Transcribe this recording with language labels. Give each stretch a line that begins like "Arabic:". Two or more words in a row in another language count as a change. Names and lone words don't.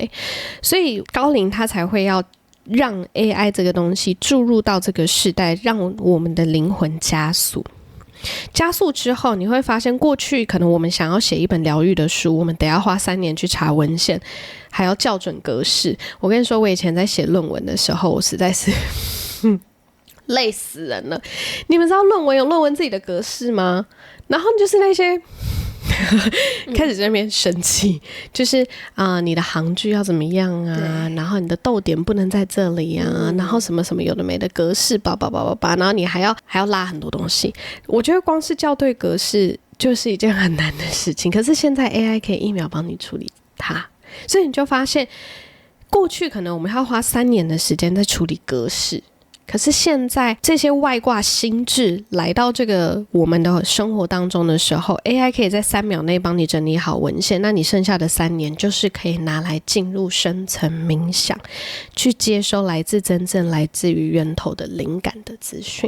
Chinese: 所以高靈他才會要讓 AI 這個東西注入到這個世代，讓我們的靈魂加速。加速之後，你會發現過去可能我們想要寫一本療癒的書，我們得要花3年去查文獻，還要校準格式。我跟你說，我以前在寫論文的時候，我實在是累死人了。你们知道論文有論文自己的格式嗎？然後就是那些開始在那邊生氣，就是你的行距要怎麼樣啊，然後你的逗點不能在這裡啊，然後什麼什麼有的沒的格式叭叭叭叭叭，然後你還要拉很多東西。我覺得光是校對格式就是一件很難的事情，可是現在 AI 可以1秒幫你處理它，所以你就發現過去可能我們要花3年的時間在處理格式，可是現在這些外掛心智來到這個我們的生活當中的時候， AI 可以在3秒內幫你整理好文獻，那你剩下的3年就是可以拿來進入深層冥想，去接收来自真正來自於源頭的靈感的資訊。